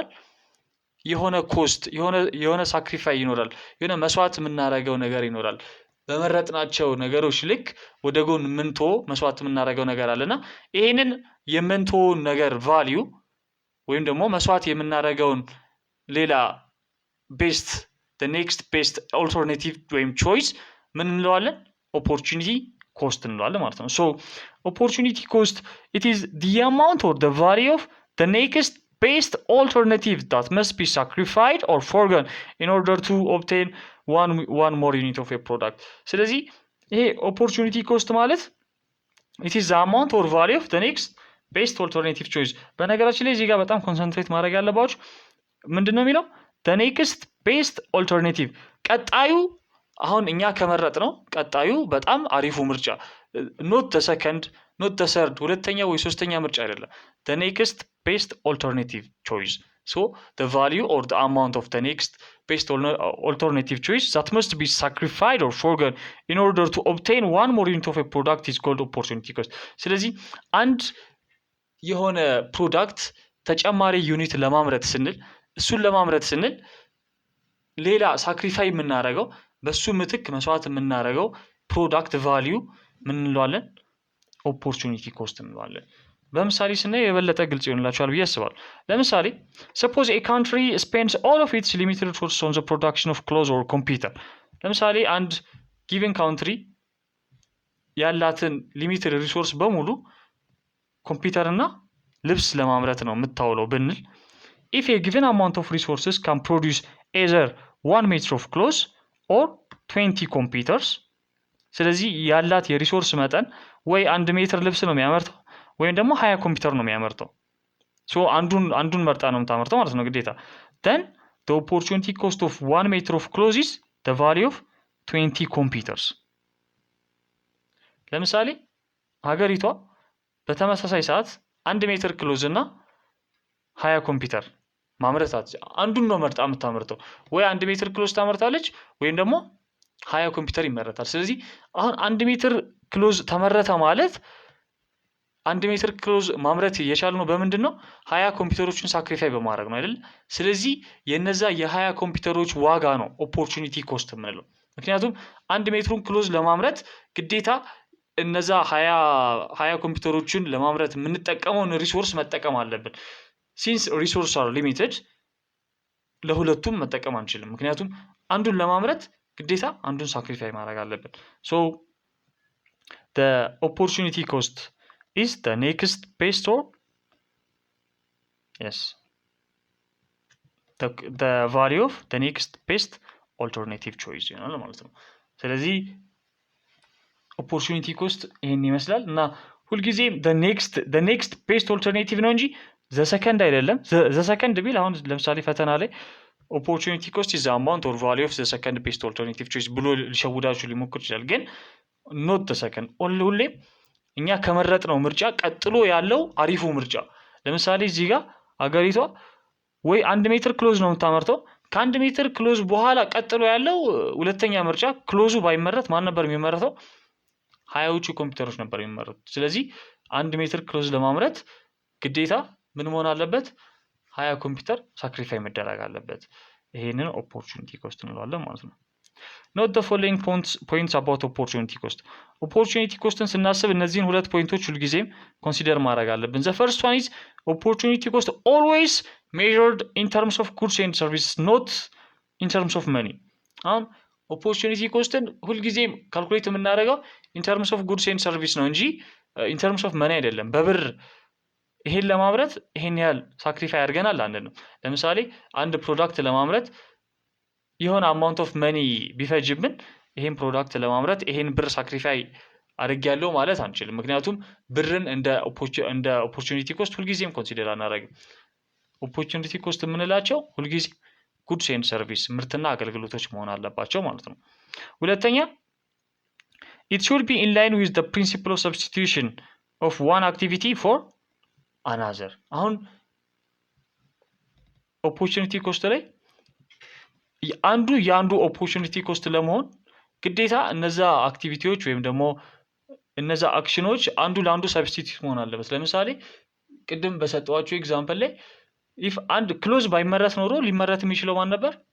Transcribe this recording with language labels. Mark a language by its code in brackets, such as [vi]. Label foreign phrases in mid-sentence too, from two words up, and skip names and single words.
[am] የሆነ ኮስት የሆነ ሳክሪፋይ ይኖራል። የሆነ መስዋዕት የምናደርገው ነገር ይኖራል። በመረጥናቸው ነገሮች ልክ ወደ ጎን ምንቶ መስዋዕት የምናደርገው ነገር አለና ይሄንን የምንቶ ነገር ቫልዩ ወይም ደግሞ መስዋዕት የምናደርገውን ሌላ [en] the next best alternative [am] ወይም choice ምን እንለዋለን? [en] opportunity cost [am] እንለዋለን ማለት ነው። [en] so opportunity cost it is the amount or the value of the next best alternative that must be sacrificed or forgone in order to obtain one more unit of a product. [am] ስለዚህ ይሄ [en] opportunity cost [am] ማለት [en] it is the amount or value of the next best alternative choice። [am] በነገራችን ላይ እዚህ ጋር በጣም ኮንሰንትሬት ማድረግ ያለባችሁ ምንድነው የሚለው [en] the next best alternative፣ [am] ቀጣዩ አሁን እኛ ከመረጥ ነው ቀጣዩ በጣም አሪፉ ምርጫ [en] not the second not the third [am] ሁለተኛ ወይ ሶስተኛ ምርጫ አይደለም። [en] the next best alternative choice. So the value or the amount of the next best alternative choice that must be sacrificed or forgone in order to obtain one more unit of a product is called opportunity cost. [am] ስለዚህ አንድ የሆነ ፕሮዳክት ተጨማሪ ዩኒት ለማምረት ስንል ሌላ ሳክሪፋይ የምናደርገው በሱ ምትክ መስዋዕት የምናደርገው ፕሮዳክት ቫልዩ ምን እንለዋለን? [en] opportunity cost [am] እንለዋለን። በምሳሌ ስናይ የበለጠ ግልጽ ይሆንላችኋል ብዬ አስባለሁ። ለምሳሌ [en] suppose a country spends all of its limited resources on the production of clothes or computer። [am] ለምሳሌ አንድ [en] given country [am] ያላትን [en] limited resource [am] በሙሉ ኮምፒውተር እና ልብስ ለማምረት ነው የምታውለው ብንል [en] if a given amount of resources can produce either 1 meter of clothes or 20 computers [am] ስለዚህ ያላት የሪሶርስ መጠን ወይ 1 ሜትር ልብስ ነው የሚያመርተው ወይም ደግሞ 20 ኮምፒውተር ነው የሚያመርተው ሶ አንዱን መርጣ ነው የምታመርተው ማለት ነው ግዴታ [en] then the opportunity cost of 1 meter of clothes is the value of 20 computers [am] ለምሳሌ ሀገሪቷ በተመሳሳይ ሰዓት 1 ሜትር ክሎዝ እና 20 ኮምፒውተር ማምረታት አንዱን ነው መርጣ የምታመርተው ወይ 1 ሜትር ክሎዝ ታመርታለች ወይም ደግሞ 20 ኮምፒውተር ይመረታል ስለዚህ አሁን 1 ሜትር ክሎዝ ተመረተ ማለት 1 ሜትር ክሎዝ ማምረት የቻልነው በምንድነው 20 ኮምፒውተሮችን ሳክሪፋይ በማድረግ ነው አይደል ስለዚህ የነዛ የ20 ኮምፒውተሮች ዋጋ ነው [en] opportunity cost [am] የምንለው ምክንያቱም 1 ሜትሩን ክሎዝ ለማምረት ግዴታ እነዛ 20 ኮምፒውተሮችን ለማምረት የምንጠቀመውን ሪሶርስ መጠቀም አለብን [en] since resources are limited [am] ለሁለቱም መጠቀም አንችልም ምክንያቱም አንዱን ለማምረት ግዴታ አንዱን ሳክሪፋይ ማድረግ አለብን [en] so the opportunity cost is the next best or yes the value of the next best alternative choice [am] ይሆናል ማለት ነው ስለዚህ [en] opportunity cost [am] ይሄን ይመስላል እና ሁልጊዜ [en] the next best alternative [am] ነው እንጂ [en] the second [am] አይደለም [en] the second [am] ቢል አሁን ለምሳሌ ፈተና ላይ [en] opportunity cost is the amount or value of the second best alternative choice [am] ብሎ ሊሸውዳችሁ ሊሞክር ይችላል ግን [en] not the second [am] ሁሌ እኛ ከመረጥነው ምርጫ ቀጥሎ ያለው አሪፉ ምርጫ ለምሳሌ እዚህ ጋር ሀገሪቷ ወይ 1 ሜትር ክሎዝ ነው የምታመርተው ከ1 ሜትር ክሎዝ በኋላ ቀጥሎ ያለው ሁለተኛ ምርጫ ክሎዙ ባይመረት ማን ነበር የሚመረተው 20ዎቹ ኮምፒውተሮች ነበር የሚመረቱት ስለዚህ 1 ሜትር ክሎዝ ለማምረት ግዴታ ምን መሆን አለበት 20 ኮምፒውተር ሳክሪፋይ መደረግ አለበት ይሄንን [en] opportunity cost [am] እንለዋለን ማለት ነው [en] note the following points about opportunity cost opportunity costን [am] ስናስብ እነዚህን ሁለት ፖይንቶች ሁሉ ጊዜም ኮንሲደር ማድረግ አለብን [en] the first one is opportunity cost always measured in terms of goods and services not in terms of money አሁን opportunity costን [am] ሁሉ ጊዜም ካልኩሌት የምናደርገው [en] in terms of goods and service [am] ነው እንጂ [en] in terms of money [am] አይደለም በብር ይሄን ለማምረት ይሄን ያህል ሳክሪፋይ አድርገናል አንልም ለምሳሌ አንድ ፕሮዳክት ለማምረት የሆነ [en] amount of money [am] ቢፈጅብን ይሄን ፕሮዳክት ለማምረት ይሄን ብር ሳክሪፋይ አድርጌያለሁ ማለት አንችልም ምክንያቱም ብርን እንደ [en] opportunity cost [am] ሁልጊዜም ኮንሲደር አናደርግም [en] opportunity cost [am] የምንላቸው ሁልጊዜ [en] goods and service [am] ምርትና አገልግሎቶች መሆን አለባቸው ማለት ነው ሁለተኛ [en] it should be in line with the principle of substitution of one activity for another [am] አሁን [en] opportunity cost [am] ላይ የአንዱ [en] opportunity cost [am] ለመሆን ግዴታ እነዛ አክቲቪቲዎች ወይም ደግሞ እነዛ አክሽኖች አንዱ ለአንዱ ሰብስቲቲዩት መሆን አለበት ለምሳሌ ቅድም በሰጠዋችሁ ኤግዛምፕል ላይ if አንድ ክሎዝ ባይመረት ኖሮ ሊመረት የሚችለው ማን ነበር